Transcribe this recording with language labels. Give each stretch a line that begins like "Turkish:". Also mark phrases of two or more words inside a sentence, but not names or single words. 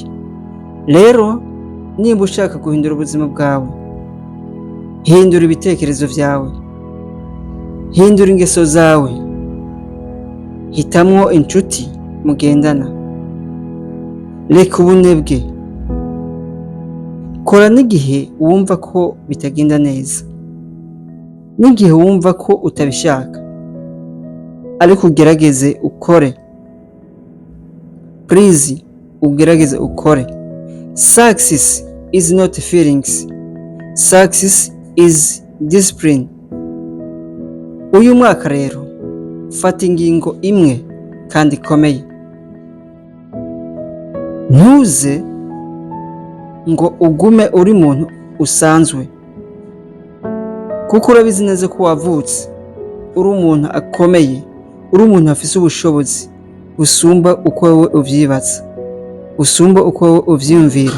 Rundi: Rero niba ushaka guhindura ubuzima bwawe, hindura ibitekerezo vyawe, hindura ingeso zawe, hitamwo inshuti mugendana, reka ubunebwe, kora n'igihe wumva ko bitagenda neza, n'igihe wumva ko utabishaka, ariko ugerageze ukore. Please ugerageze ukore.
English: Success is not feelings, success is discipline.
Rundi: Uyu mwaka rero fata ingingo imwe kandi ikomeye, ntuze ngo ugume uri muntu usanzwe, kuko urabizi neza ko wavutse uri umuntu akomeye, uri umuntu afise ubushobozi busumba uko wowe uvyibaza, usumba uko wowe uvyiyumvira.